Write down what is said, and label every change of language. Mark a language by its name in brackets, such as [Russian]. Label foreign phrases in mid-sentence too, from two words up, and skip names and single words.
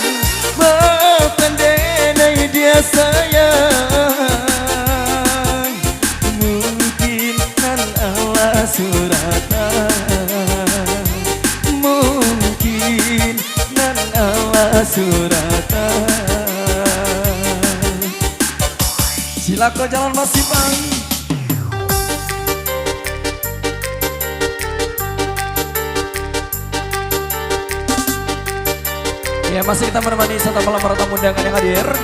[Minangkabau] Maafkan denai dia sayang, mungkin nan Allah suratan, mungkin nan Allah suratan. Cilaka jalan Basimpang. [Indonesian] Ya, masih kita menemani serta malam para tamu undangan yang hadir.